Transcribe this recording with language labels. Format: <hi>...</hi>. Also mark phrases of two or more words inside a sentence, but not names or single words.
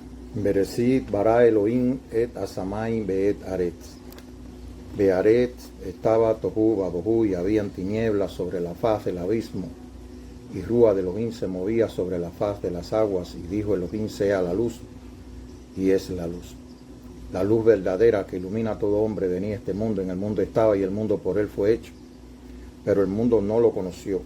<he>בראשית ברא אלהים את השמים ואת הארץ.</he> <es>Bearetz estaba</es> <he>תהו ובהו</he> <es>y habían tinieblas sobre la faz del abismo. Y Rúa de Elohim se movía sobre la faz de las aguas y dijo Elohim sea la luz y es la luz. La luz verdadera que ilumina a todo hombre venía a este mundo. En el mundo estaba y el mundo por él fue hecho. Pero el mundo no lo conoció.</es>